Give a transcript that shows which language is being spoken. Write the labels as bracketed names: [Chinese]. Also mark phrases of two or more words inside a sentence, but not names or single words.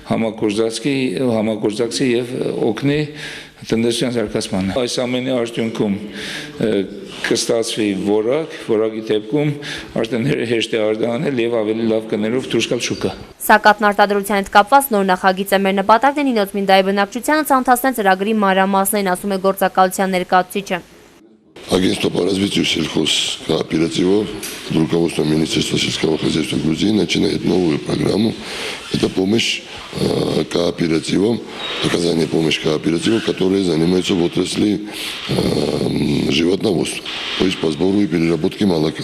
[Armenian] համագործակցի եւ օգնի տնտեսության զարգացմանը։ Այս ամենի արդյունքում կստացվի որակի դեպքում արդեն հեշտ է արտահանել եւ ավելի լավ գներով դուրս գալ շուկա։ Սակաթն արտադրության հետ կապված նոր նախագիծը մեր նպատակն է Նինոց Մինդայի բնակչությանը ցանցացնել ծրագրի մանրամասներին, ասում է գործակալության ներկայացուցիչը։ [Russian] Агентство по развитию сельхозкооперативов, руководство Министерства сельского хозяйства Грузии начинает новую программу. Это помощь кооперативам, оказание помощи кооперативам, которые занимаются в отрасли животноводства, то есть по сбору и переработке молока.